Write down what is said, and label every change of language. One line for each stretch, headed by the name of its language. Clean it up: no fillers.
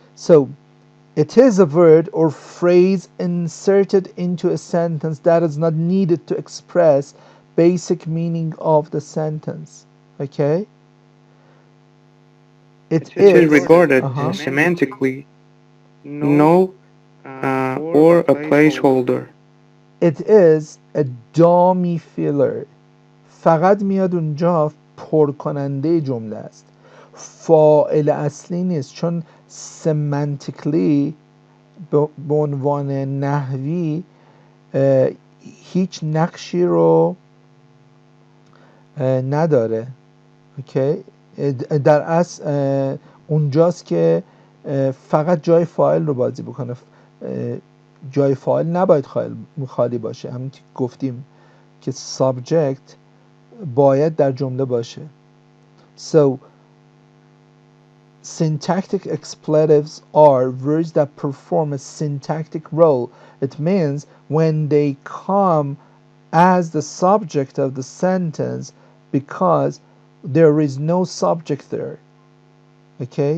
English: So it is a word or phrase inserted into a sentence that is not needed to express basic meaning of the sentence. Okay? It It is is regarded as semantically null or a placeholder. It is a dummy filler.
Persian: فقط میاد اونجا پر کننده جمله است. فاعل اصلی نیست، چون سمنتیکلی به عنوان نحوی هیچ نقشی رو نداره. اوکی؟ در اصل اونجاست که فقط جای فاعل رو بازی بکنه. جای فاعل نباید خالی باشه. همین که گفتیم که subject باید در جمله باشه.
English: So syntactic expletives are words that perform a syntactic role. It means when they come as the subject of the sentence because there is no subject there. Okay?